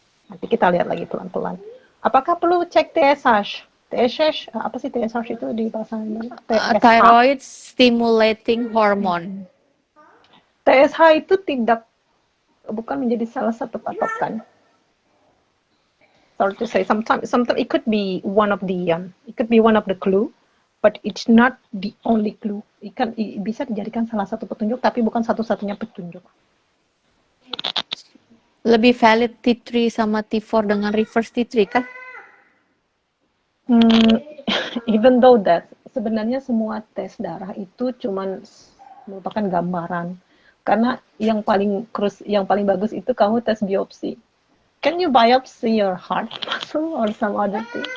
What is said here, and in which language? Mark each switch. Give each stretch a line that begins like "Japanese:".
Indonesian: Nanti kita lihat lagi pelan-pelan. Apakah perlu cek TSH? TSH apa sih TSH itu di bahasa Indonesia? TSH.
English: Thyroid stimulating hormone.
Indonesian: TSH itu bukan menjadi salah satu patokan.
English: sorry to say, sometimes it could be one of the clue, but it's not the only clue.
Indonesian: Bisa dijadikan salah satu petunjuk, tapi bukan satu-satunya petunjuk. Lebih valid T3 sama T4 dengan reverse T3 kan?
English: Even though that,
Indonesian: sebenarnya semua tes darah itu cuman merupakan gambaran. Karena yang paling bagus itu kamu tes biopsi.
English: Can you biopsy your heart muscle or some other thing?